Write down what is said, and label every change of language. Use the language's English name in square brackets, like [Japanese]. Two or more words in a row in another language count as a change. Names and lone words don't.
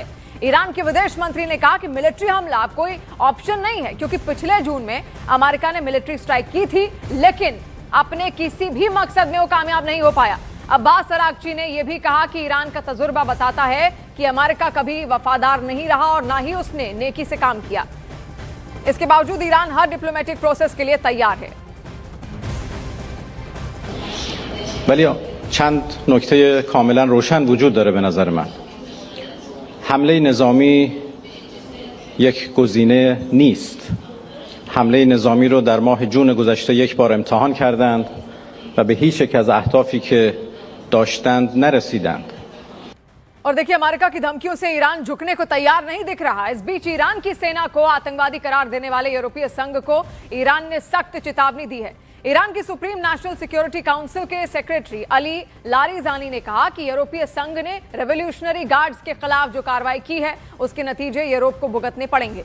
[Hindi] ईरान के विदेश मंत्री ने कहा कि मिलिट्री हमला कोई ऑप्शन नहीं है क्योंकि पिछले जून में अमेरिका ने [English] military strike [Hindi] की थी, लेकिन अपने किसी भी मकसद में वो कामयाब नहीं हो पाया। अब्बास अरागची ने यह भी कहा कि ईरान का तजुर्बा बताता है कि अमेरिका कभी वफादार नहीं रहा और ना ही उसने नेकी से काम किया। इसके बावजूद ईरान हर [English] diplomatic process [Hindi] के लिए तैयार है। [Persian] ولی چند نکته کاملا روشن وجود داره به نظر من. حمله نظامی یک گزینه نیست. حمله نظامی رو در ماه جون گذشته یک بار امتحان کردند و به هیچ یک از اهدافی که داشتند نرسیدند. [Hindi] और देखिए, अमेरिका की धमकियों से ईरान झुकने को तैयार नहीं दिख रहा। इस बीच ईरान की सेना को आतंकवादी करार देने वाले यूरोपीय संघ को ईरान ने सख्त चेतावनी दी है। ईरान की सुप्रीम नेशनल सिक्योरिटी काउंसिल के सेक्रेटरी अली लारिजानी ने कहा कि यूरोपीय संघ ने रेवोल्यूशनरी गार्ड्स के खिलाफ जो कार्रवाई की है उसके नतीजे यूरोप को भुगतने पड़ेंगे।